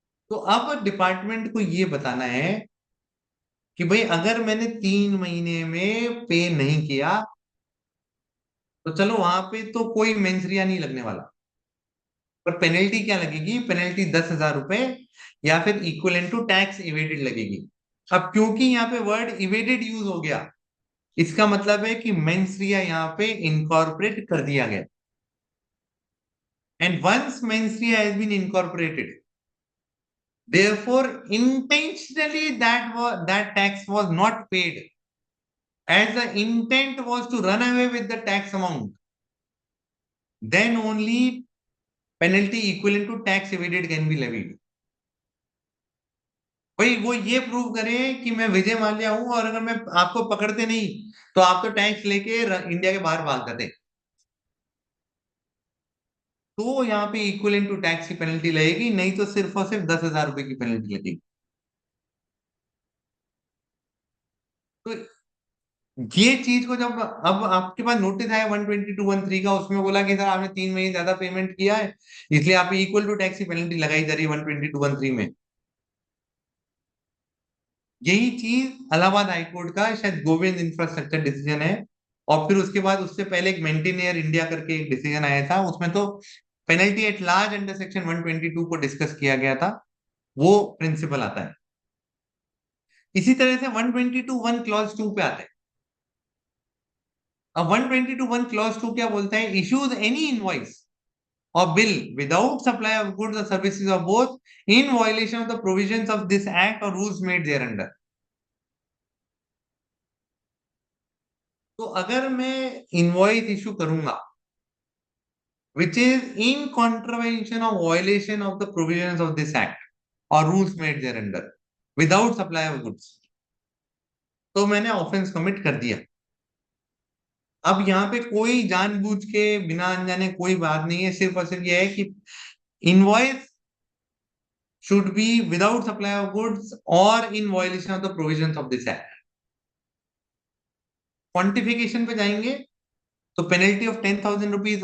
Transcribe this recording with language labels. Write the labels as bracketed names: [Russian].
[Hindi] तो अब डिपार्टमेंट को ये बताना है कि भाई अगर मैंने 3 महीने में पे नहीं किया तो चलो वहां पे तो कोई मेंसरिया नहीं लगने वाला, पर पेनल्टी क्या लगेगी? पेनल्टी 10,000 रुपए या फिर इक्विवेलेंट टू टैक्स इवेडेड लगेगी। अब क्योंकि यहाँ पे वर्ड इवेडेड यूज हो गया, इसका मतलब है कि मेंसरिया यहाँ पे इनकॉर्पोरेट कर दिया गया। [English] And once mens rea has been incorporated, therefore intentionally that tax was not paid, as the intent was to run away with the tax amount, then only penalty equivalent to tax evaded can be levied। [Hindi] भाई वो ये prove करे कि मैं विजय माल्या हूं, और अगर मैं आपको पकड़ते नहीं तो आप तो टैक्स लेके इंडिया के बाहर भाग जाते, तो यहाँ पे इक्विवेलेंट टू टैक्स की पेनल्टी लगेगी, नहीं तो सिर्फ और सिर्फ 10,000 रुपए की पेनल्टी लगेगी। तो ये चीज को जब अब आपके पास नोटिस आया 122(1)(3) का, उसमें बोला कि सर आपने 3 महीने ज्यादा पेमेंट किया है, इसलिए आप इक्वल टू टैक्स की पेनल्टी लगाई जा रही है 122(1)(3) में। यही चीज इलाहाबाद हाईकोर्ट का शायद गोविंद इंफ्रास्ट्रक्चर डिसीजन है, और फिर उसके बाद उससे पहले एक मेंटेनियर इंडिया करके एक डिसीजन आया था, उसमें तो penalty at large under section 122 को डिस्कस किया गया था, वो प्रिंसिपल आता है। इसी तरह से 122(1) क्लॉज 2 पे आता है। अब 122(1) क्लॉज 2 क्या बोलता है? [English] Issues any invoice or bill without supply of goods or services or both in violation of the provisions of this act or rules made thereunder। [Hindi] तो अगर मैं इनवॉइस इशू करूंगा [English] which is in contravention of violation of the provisions of this act or rules made thereunder without supply of goods, [Hindi] तो मैंने offence commit कर दिया। अब यहाँ पे कोई जानबूझ के बिना अनजाने कोई बात नहीं है, सिर्फ और सिर्फ यह है कि invoice [English] should be without supply of goods or in violation of the provisions of this act। [Hindi] Quantification पे जाएंगे तो पेनल्टी ऑफ 10,000 रुपीज।